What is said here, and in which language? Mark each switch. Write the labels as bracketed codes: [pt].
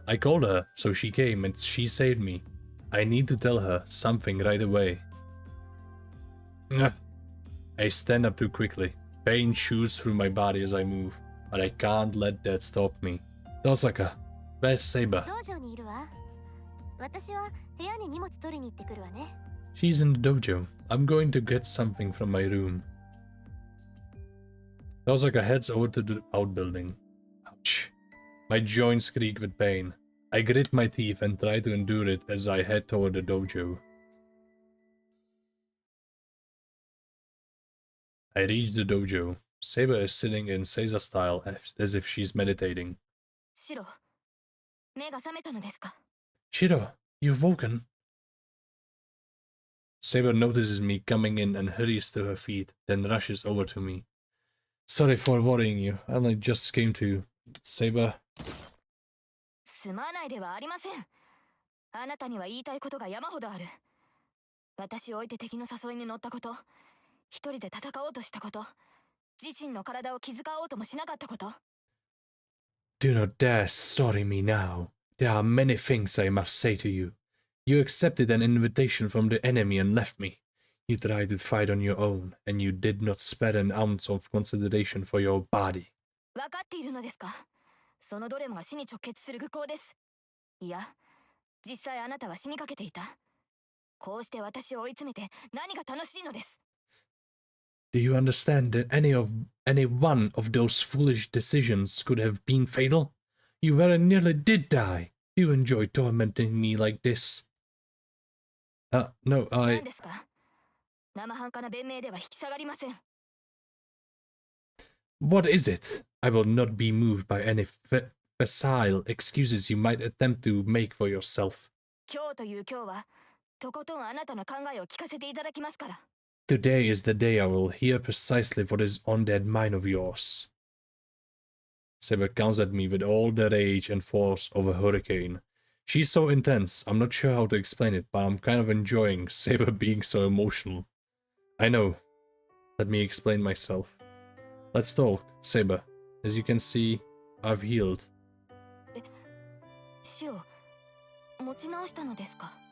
[en] I called her, so she came and she saved me. I need to tell her something right away. I stand up too quickly. Pain shoots through my body as I move, but I can't let that stop me. Tosaka, where's Saber? [ja] 道場にいるわ。私は部屋に荷物取りに行ってくるわね。 [en] She's in the dojo. I'm going to get something from my room. Osaka heads over to the outbuilding. Ouch. My joints creak with pain. I grit my teeth and try to endure it as I head toward the dojo. I reach the dojo. Saber is sitting in Seiza style as if she's meditating. [ja] シロ、目が覚めたのですか？ [en] Shiro, you've woken. Saber notices me coming in and hurries to her feet, then rushes over to me. Sorry for worrying you. I only just came to... Saber. [ja] すまないではありません。あなたには言いたいことが山ほどある。私を置いて敵の誘いに乗ったこと、一人で戦おうとしたこと、自身の体を気遣おうともしなかったこと。 [en] Do not dare sorry me now. There are many things I must say to you. You accepted an invitation from the enemy and left me. You tried to fight on your own, and you did not spare an ounce of consideration for your body. [ja] 分かっているのですか？そのどれもが死に直結する愚行です。いや、実際あなたは死にかけていた。こうして私を追い詰めて何が楽しいのです。 [en] Do you understand that any one of those foolish decisions could have been fatal? You very nearly did die. You enjoy tormenting me like this. No, [ja] 何ですか？生半可な弁明では引き下がりません。 [en] What is it? I will not be moved by any facile excuses you might attempt to make for yourself. [ja] 今日という今日は、とことんあなたの考えを聞かせていただきますから。 [en] Today is the day I will hear precisely what is on that mind of yours. Saber comes at me with all the rage and force of a hurricane. She's so intense, I'm not sure how to explain it, but I'm kind of enjoying Saber being so emotional. I know. Let me explain myself. Let's talk, Saber. As you can see, I've healed. [ja] シロ、持ち直したのですか？